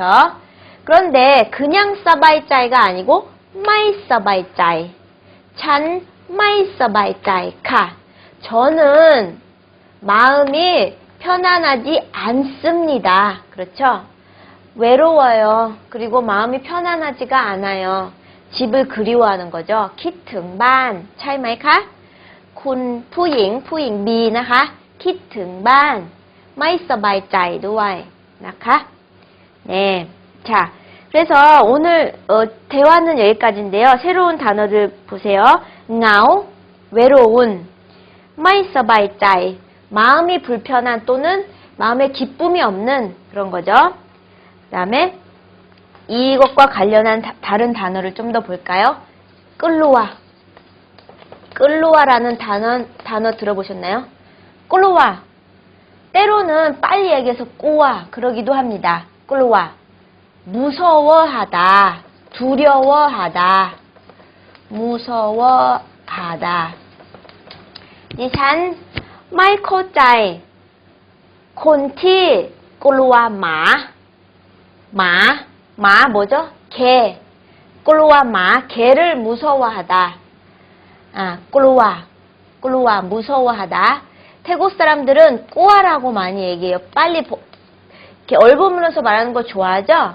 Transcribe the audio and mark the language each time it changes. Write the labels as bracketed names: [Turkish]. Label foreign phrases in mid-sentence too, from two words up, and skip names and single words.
[Korean] 그런데 그냥 서바이짜이가 아니고 [Thai] ไม่ สบายใจ ฉัน ไม่ สบายใจ ค่ะ [Korean] 저는 마음이 편안하지 않습니다. 그렇죠. 외로워요. 그리고 마음이 편안하지가 않아요. 집을 그리워하는 거죠. [Thai] 키튼บ้าน ใช่ไหมคะคุณผู้หญิง B นะคะ คิดถึงบ้าน ไม่สบายใจด้วย นะคะ 네. [Korean] 자, 그래서 오늘 대화는 여기까지인데요. 새로운 단어를 보세요. เหงา 외로운 [Thai] ไม่สบายใจ [Korean] 마음이 불편한 또는 마음에 기쁨이 없는 그런 거죠. 그 다음에 이것과 관련한 다른 단어를 좀 더 볼까요? 끌루와라는 단어 들어보셨나요? 끌루와 때로는 빨리 얘기해서 꼬와 그러기도 합니다. 끌루와 무서워하다 두려워하다 무서워하다 [Thai] ดิฉันไม่เข้าใจคนที่กลัวห [Korean] 마 뭐죠? 개. [Thai] กลัว หมา, [Korean] 개를 무서워하다. 꿀루와 무서워하다. 태국 사람들은 꼬아라고 많이 얘기해요. 빨리 이렇게 얼버무려서 말하는 거 좋아하죠?